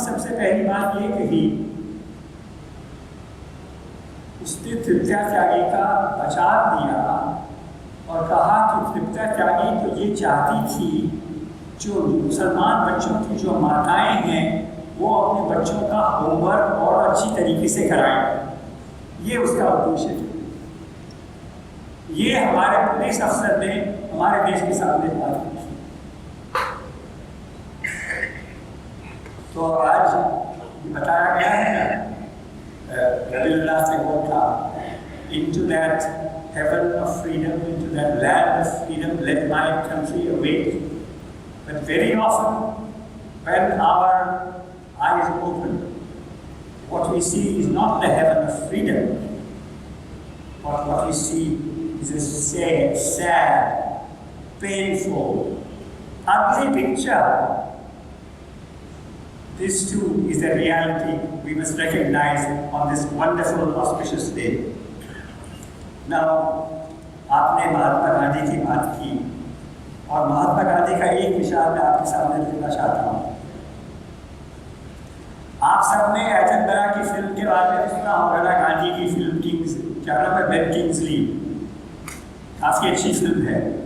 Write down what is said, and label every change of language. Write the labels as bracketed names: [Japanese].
[Hindi] सबसे पहली बात ये कही, उसने तृप्ता त्यागी का बचाव दिया और कहा कि तृप्ता त्यागी तो ये चाहती थी जो मुसलमान बच्चों की जो माताएं हैं वो अपने बच्चों का होमवर्क और अच्छी तरीके से कराएं, ये उसका उद्देश्य था। ये हमारे पुलिस अफसर ने हमारे देश के सामने बात की। तो आज बताया गया है ना, रविन्द्रनाथ टैगोर का, [English] into that heaven of freedom, into that land of freedom, let my country awake. But very often, when our eyes open, what we see is not the heaven of freedom, but what we see is a sad, painful, ugly picture. This too is a reality we must recognize on this wonderful, auspicious day. [Hindi] Now, आपने महात्मा गांधी की बात की, और महात्मा गांधी का एक विचार मैं आपके सामने रखना चाहता हूँ। आप सबने एटनबरा की फिल्म के बारे में सुना होगा ना, गांधी की फिल्म किंग्स, क्या नाम है, बेन किंग्सली, काफी अच्छी फिल्म है।